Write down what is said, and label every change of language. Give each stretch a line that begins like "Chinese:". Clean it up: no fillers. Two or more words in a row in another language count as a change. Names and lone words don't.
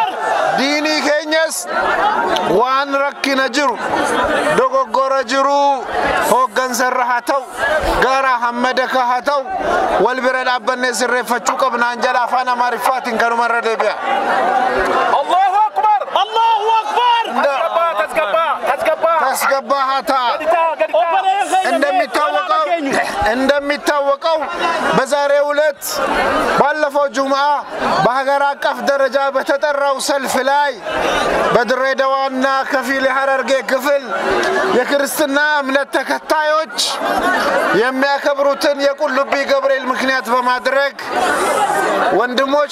Oromo: Diini keenyas waan rakkina jiru dogoggora jiru hoggansarra haa ta'u gara hammadaka haa ta'u wal bira dhaabbanne sirreeffachuu qabnaan jedha afaan amaariffaatiin kanumarra deebi'a.
Arabic: الله أكبر. الله أكبر.
Oromo: tasgabbaa haa ta'a.
Amharic: እንደሚታወቀው በዛሬው ዕለት ባለፈው ጁምዓ በሀገር አቀፍ ደረጃ በተጠራው ሰልፍ ላይ በድሬዳዋና ከፊል ሐረርጌ ክፍል የክርስትና እምነት ተከታዮች የሚያከብሩትን የቁልቢ ገብርኤል ምክንያት በማድረግ ወንድሞች